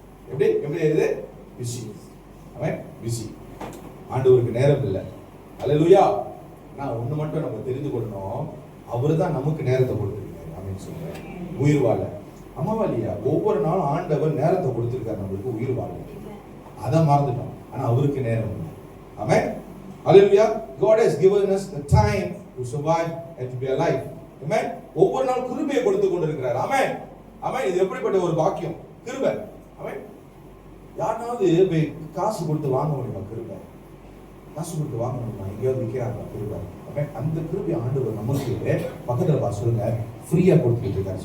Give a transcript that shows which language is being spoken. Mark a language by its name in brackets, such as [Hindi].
[Tamil] எப்படி ஆயிடுது? Busy. Busy. ஆண்டவருக்கு நேரம் இல்லை. அல்லேலூயா. நான் ஒண்ணு மட்டும் நம்ம தெரிந்து கொள்ளணும், அவர்தான் நமக்கு நேரத்தை கொடுத்திருக்காரு. ஆமென் சொல்றேன். உயிர் வாழ. அம்மாவா இல்லையா? ஒவ்வொரு நாளும் ஆண்டவர் நேரத்தை கொடுத்திருக்காரு நம்மளுக்கு உயிர் வாழ. அதை மறந்துட்டோம். ஆனா அவருக்கு நேரம் இல்லை. ஆமென். அல்லேலூயா. [English] God has given us the time to survive and to be alive. [Tamil] ஆமென். ஒவ்வொரு நாள் கிருபையை கொடுத்து கொண்டிருக்கிறார். ஆமென். ஆமென். இது எப்படிப்பட்ட ஒரு பாக்கியம், கிருபை. ஆமென். யாராவது காசு கொடுத்து வாங்க முடியுமா? கிருபை. காசு கொடுத்து வாங்க முடியுமா? எங்கேயாவது விற்கிறாங்க கிருபை. அந்த கிருபை ஆண்டவர் நமக்கு பக்கத்துல சொல்லுங்க, ஃப்ரீயா கொடுத்துக்கிட்டு இருக்காரு.